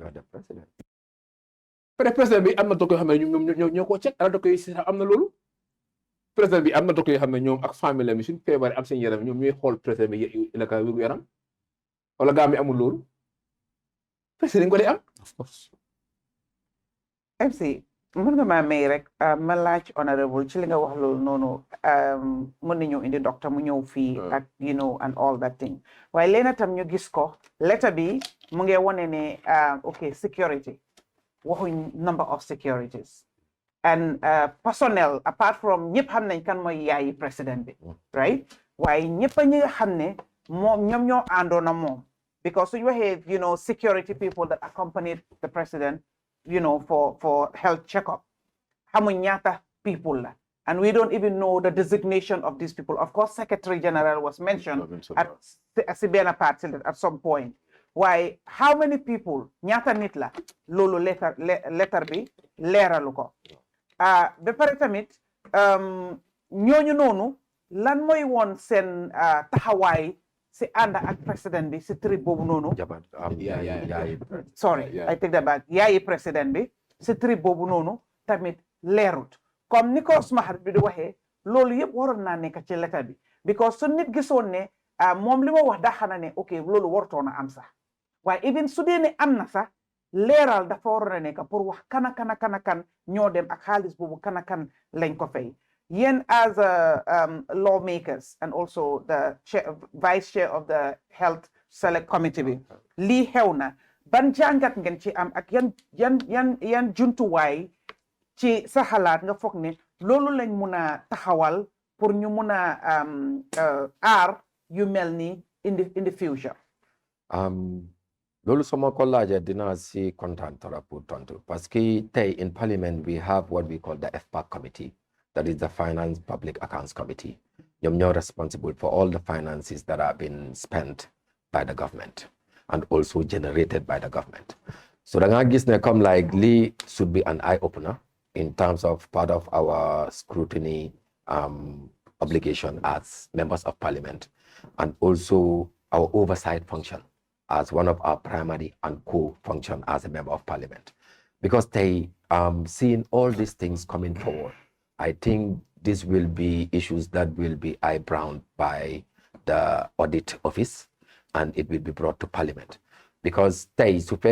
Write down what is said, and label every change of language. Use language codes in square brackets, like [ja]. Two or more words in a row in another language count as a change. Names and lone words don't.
[wo] président bi am na docteur yoo xam ne ñoom ñoo koo check ala docteur yi am na loolu président bi am na docteur yoo xam ne ñoom ak famille mi suñu feebaree am seen yaram ñoom ñooy xool président bi la ka wéru yaram wala Gambie amul loolu président ko dee am [en] of course [wo] MC mën nga maa may rek ma laaj honorable ci li nga wax loolu noonu mën nañu indi docteur mu ñëw fii ak and [en] all that thing [wo] waaye leena tam ñu gis ko letter bi mu ngi wone ne ok security waxuñ [en] number of securities and personnel apart from [wo] ñëpp xam nañ kan mooy yaayi président bi right waaye ñëpp a ñi nga xam ne ñoom ñoo àndoon na moom because suñu waxee [en] security people that accompanied the president for health checkup [wo] xamuñ ñaata people la [en] and we don't even know the designation of these people. Of course, Secretary General was mentioned at benn part at some point. Why? How many people? [wo] Ñaata nit la loolu letter bi leeralu ko. Ba pare tamit ñooñu noonu lan mooy woon seen taxawaay si ànd ak président bi si trip boobu noonu. Sorry, I take that back. Yaayi président bi si trip boobu noonu tamit leerut. Comme ni ko suma xarit bi di waxee loolu yëpp waroon naa nekk ci letter bi because su nit gisoon ne moom li ma wax daa xana ne ok loolu warutoon a am sax waaye even su dee ne am na sax leeral dafa waroon a nekk pour wax kan ñoo dem ak xaalis boobu kan lañ ko fay yéen [en] as lawmakers and also the vice chair of the health select committee [wo] bi lii xew na ban jàngat ngeen ci am ak yan juntuwaay ci sa xalaat nga foog ne loolu lañ mun a taxawal pour ñu mun a aar yu mel ni [en] in the future. [wo] Loolu sama ko laajee dinaa si kontaan trop pour tontu [fr] parce que [en] tey in parliament we have what we call the FPAC committee, that is the Finance Public Accounts Committee. [wo] ñoom ñoo [en] responsible for all the finances that have been spent by the government and also generated by the government. So [wo] da nga gis ne [en] comme like lii should be an eye opener in terms of part of our scrutiny obligation as members of parliament and also our oversight function as one of our primary and core function as a member of parliament. Because they seeing all these things coming forward, I think this will be issues that will be eye-browned by the audit office and it will be brought to parliament.